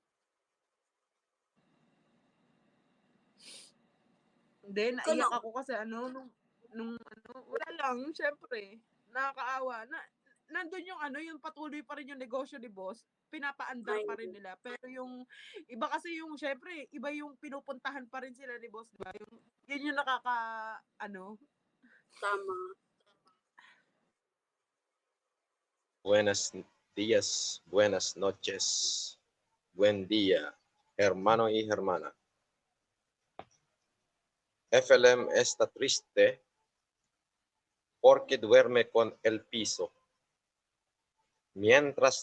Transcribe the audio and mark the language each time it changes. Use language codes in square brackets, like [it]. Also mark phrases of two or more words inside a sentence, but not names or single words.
[tl] Hindi, naiyak ako kasi nung wala lang, syempre, nakakaawa. Nandun yung patuloy pa rin yung negosyo ni boss, pinapaandar pa rin nila. Pero yung, iba kasi yung, syempre, iba yung pinupuntahan pa rin sila ni boss, diba? Yun yung Tama. [es] Buenos días, buenas noches, buen día, hermano y hermana. FLM está triste porque duerme con el piso, mientras